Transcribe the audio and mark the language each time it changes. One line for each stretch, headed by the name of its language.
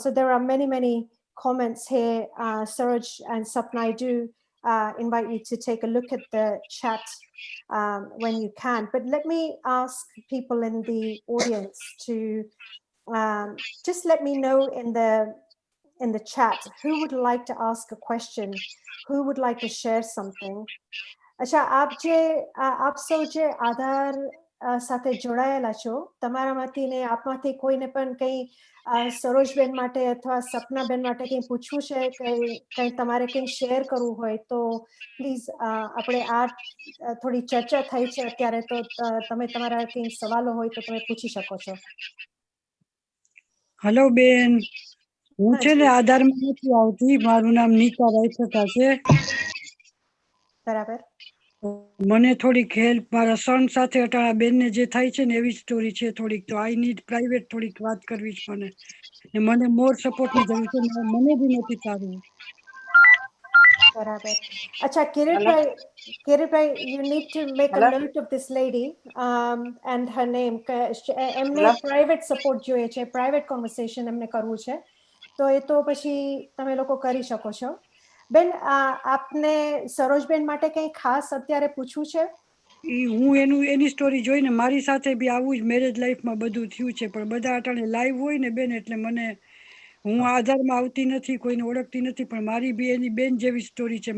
English: So there are many, many comments here. Saroj and Sapna, I do invite you to take a look at the chat when you can. But let me ask people in the audience to just let me know in the chat who would like to ask a question, who would like to share something.
Gujarati: अच्छा आप सौ जे आधार સાથે જોડાયેલા છો તમારામાંથી ને આપમાંથી કોઈને પણ કઈ સરોજબેન માટે અથવા સપનાબેન માટે કઈ પૂછવું છે કઈ તમારે કઈ શેર કરવું હોય તો પ્લીઝ આપણે આ થોડી ચર્ચા થઈ છે અત્યારે તો તમે તમારા કઈ સવાલો હોય તો તમે પૂછી શકો છો. હેલો બેન, હું છે ને આધારમાં નથી આવતી, મારું નામ નીતા રાયસકા છે. બરાબર. મને થોડીક હેલ્પ મારા સન સાથે અટાણા બેનને જે થાય છે ને એવી સ્ટોરી છે થોડીક, તો
English: I need
Gujarati: પ્રાઇવેટ થોડીક વાત કરવી છે મને, ને મને મોર સપોર્ટની જરૂર છે, મને બી નથી સારું. બરાબર.
English: અચ્છા Kiritbhai, you need to make a note of this lady and her name.
Gujarati: એમને પ્રાઇવેટ સપોર્ટ જોઈએ છે, પ્રાઇવેટ કોન્વર્સેશન એમને કરવું છે, તો એ તો પછી તમે લોકો કરી શકો છો. બેન, આપને સરોજબેન માટે કંઈ ખાસ અત્યારે પૂછવું છે? હું એની સ્ટોરી જોઈને મારી સાથે બી આવું જ મેરેજ લાઈફમાં બધું થયું છે, પણ બધા અટાણે લાઈવ હોય ને બેન, એટલે મને, હું આધારમાં આવતી નથી, કોઈને ઓળખતી નથી, પણ મારી બી એની બેન જેવી સ્ટોરી છે.